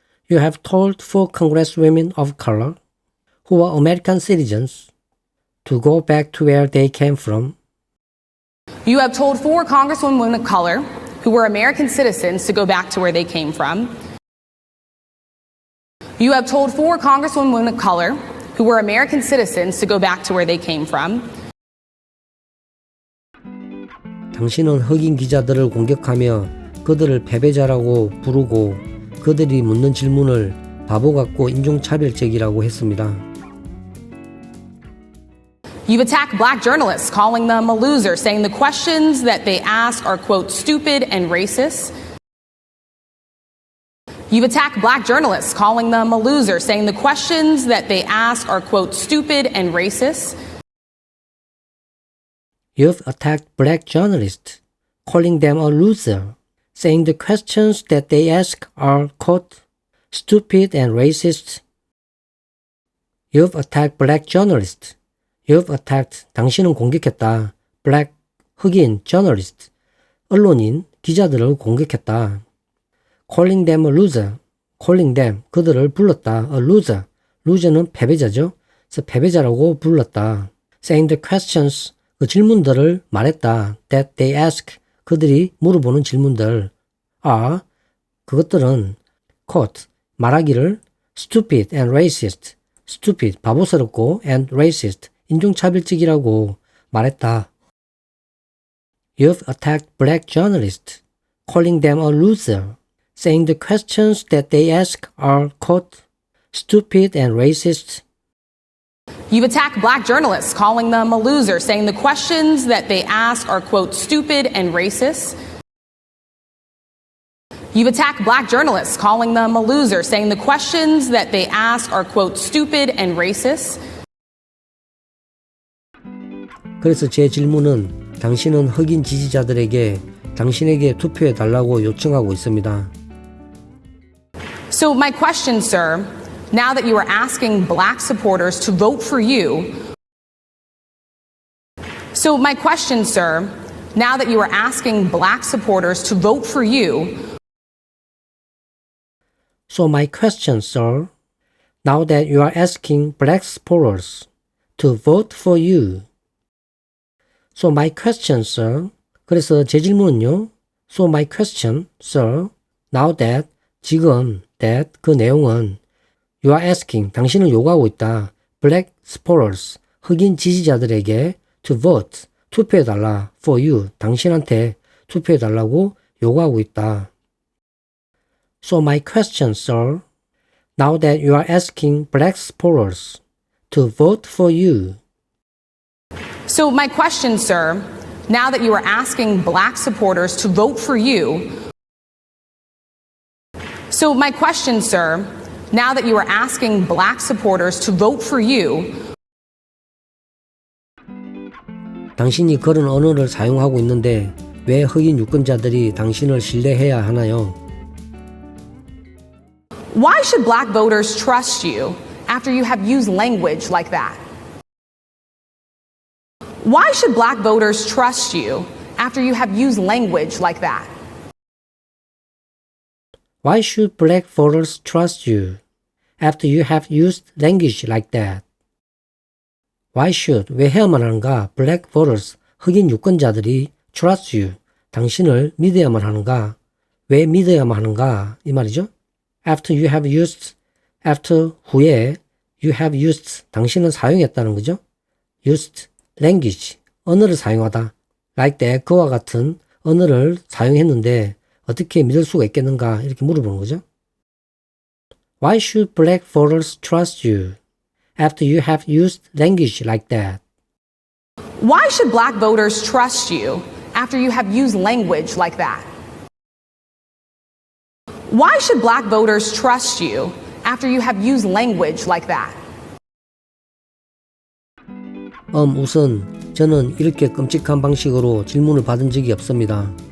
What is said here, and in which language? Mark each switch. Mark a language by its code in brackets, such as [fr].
[en] You have told 4 congresswomen of color who are American citizens to go back to where they came from. You have told 4 congresswomen of color who were American citizens to go back to where they came from. You have told 4 congresswomen of color who were American citizens to go back to where they came from. [ko] 당신은 흑인 기자들을 공격하며 그들을 패배자라고 부르고 그들이 묻는 질문을 바보 같고 인종차별적이라고 했습니다. [en] You've attacked black journalists, calling them a loser, saying the questions that they ask are, quote, stupid and racist. You've attacked black journalists, calling them a loser, saying the questions that they ask are, quote, stupid and racist. You've attacked black journalists, calling them a loser, saying the questions that they ask are, quote, stupid and racist. You've attacked black journalists. You've attacked, [ko] 당신은 공격했다. [en] Black, [ko] 흑인, journalist, 언론인, 기자들을 공격했다. [en] Calling them a loser. Calling them, [ko] 그들을 불렀다. [en] A loser. loser는 [ko] 패배자죠. 그래서 패배자라고 불렀다. [en] Saying the questions, [ko] 그 질문들을 말했다. [en] That they ask, [ko] 그들이 물어보는 질문들. [en] are, [ko] 그것들은 [en] quote, [ko] 말하기를 [en] stupid and racist. stupid, [ko] 바보스럽고 [en] and racist, [ko] 인종차별적이라고 말했다. [en] You've attacked black journalists, calling them a loser, saying the questions that they ask are, quote, stupid and racist. You've attacked black journalists, calling them a loser, saying the questions that they ask are, quote, stupid and racist. You've attacked black journalists, calling them a loser, saying the questions that they ask are, quote, stupid and racist. [ko] 그래서 제 질문은 당신은 흑인 지지자들에게 당신에게 투표해 달라고 요청하고 있습니다. [en] So my question, sir, now that you are asking black supporters to vote for you, so my question, sir, now that you are asking black supporters to vote for you, So my question, sir, now that you are asking black supporters to vote for you. So my question, sir. [ko] 그래서 제 질문은요. [en] So my question, sir, now that, 지금, that, 그 내용은 you are asking, [ko] 당신은 요구하고 있다. [en] black supporters, [ko] 흑인 지지자들에게 [en] to vote, [ko] 투표해달라. [en] for you, [ko] 당신한테 투표해달라고 요구하고 있다. [en] So my question, sir, now that you are asking black supporters to vote for you. So my question, sir, now that you are asking black supporters to vote for you, so my question, sir, now that you are asking black supporters to vote for you, [ko] 당신이 그런 언어를 사용하고 있는데 왜 흑인 유권자들이 당신을 신뢰해야 하나요? [en] why should black voters trust you after you have used language like that? Why should black voters trust you after you have used language like that? Why should black voters trust you after you have used language like that? Why should, [ko] 왜 해야만 하는가? [en] Black voters, [ko] 흑인 유권자들이 [en] trust you, [ko] 당신을 믿어야만 하는가? 왜 믿어야만 하는가? 이 말이죠. [en] After you have used, after 후에 you have used, [ko] 당신은 사용했다는 거죠. [en] used language, [ko] 언어를 사용하다. [en] like that, [ko] 그와 같은 언어를 사용했는데 어떻게 믿을 수가 있겠는가? 이렇게 물어보는 거죠. [en] Why should black voters trust you after you have used language like that? Why should black voters trust you after you have used language like that? Why should black voters trust you after you have used language like that? [ko] 우선 저는 이렇게 끔찍한 방식으로 질문을 받은 적이 없습니다.